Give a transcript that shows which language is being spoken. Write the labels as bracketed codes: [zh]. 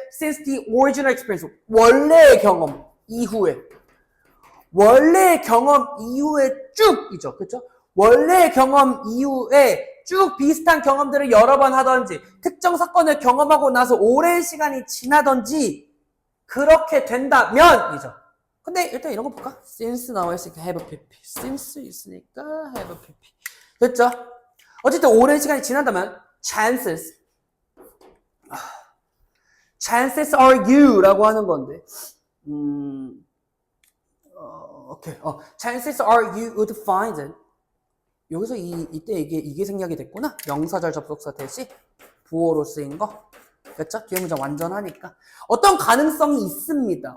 [en] Since the original experience, [ko] 원래의 경험 이후에, 원래의 경험 이후에 쭉이죠. 그쵸? 원래의 경험 이후에 쭉 비슷한 경험들을 여러 번 하던지, 특정 사건을 경험하고 나서 오랜 시간이 지나던지, 그렇게 된다면이죠. 근데 일단 이런 거 볼까? [en] Since [ko] 나와 있으니까 [en] have a pp. Since [ko] 있으니까 [en] have a pp. [ko] 됐죠? 어쨌든 오랜 시간이 지난다면 [en] chances are you [ko] 라고 하는 건데 오케이. [en] chances are you would find it. [ko] 여기서 이때 이게 생략이 됐구나. 명사절 접속사 대신 부호로 쓰인 거. 됐죠? 뒤에 문장 완전하니까. 어떤 가능성이 있습니다.